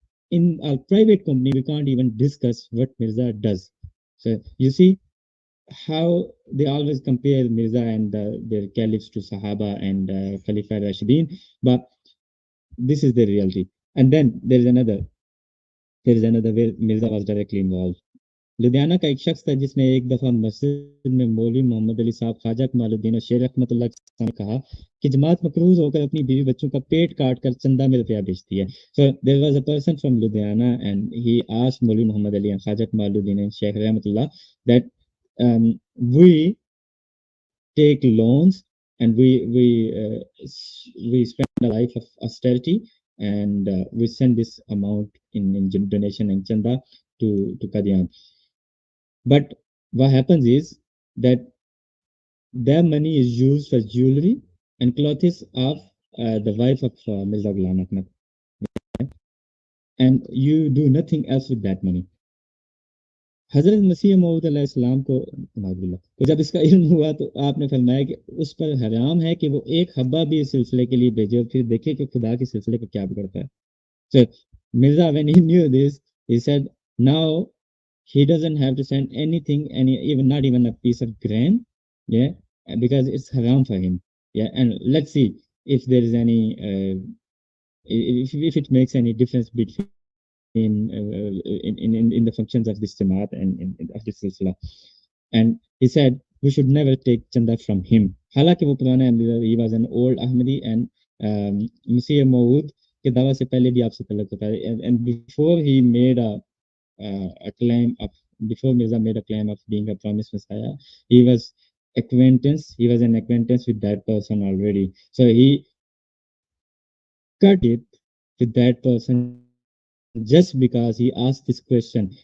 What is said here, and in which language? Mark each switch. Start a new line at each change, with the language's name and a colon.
English: in a private company, we can't even discuss what Mirza does. So you see how they always compare Mirza and their caliphs to Sahaba and Khalifa Rashidin, but this is the reality. And then there is another where Mirza was directly involved.
Hindi: Ludhiana का एक शख्स था जिसने एक दफा मस्जिद में मौलवी मोहम्मद अली साहब ख्वाजा कमालुद्दीन और शेर रहमतुल्लाह के सामने कहा कि जमात मकरूज होकर अपनी बीवी बच्चों का पेट काट कर चंदा में रुपया बेचती है.
English: So there was a person from Ludhiana and he asked Maulvi Muhammad Ali and Khaja Kamaluddin and Sheikh Rahmatullah that we take loans and we spend a life of austerity and we send this amount in donation and chanda to Qadian. But what happens is that their money is used for jewelry and clothes of the wife of Mirza Ghulam Ahmad, and you do nothing else with that money.
Hindi: हजरत मसीह मऊद अलैहिस्सलाम को नाज़ुबिल्लाह तो जब इसका इल्म हुआ तो आपने फरमाया कि उस पर हराम है कि वो एक हब्बा भी इस सिलसिले के लिए भेजे और फिर देखे कि खुदा के सिलसिले को क्या बिगड़ता है.
English: So Mirza, when he knew this, he said, now he doesn't have to send anything, even not even a piece of grain, yeah, because it's haram for him, yeah. And let's see if there is any, if it makes any difference between in the functions of this Jamaat and of this Silsila. And he said we should never take chanda from him.
Hindi: हालांकि वो पुराना Ahmadi,
English: he was an old Ahmadi and
Hindi: Masiih Maud के दावा से पहले भी आपसे तल्लुक होता है.
English: And before he made a claim of before Mirza made a claim of being a promised Messiah, he was an acquaintance with that person already. So he cut it with that person just because he asked this question.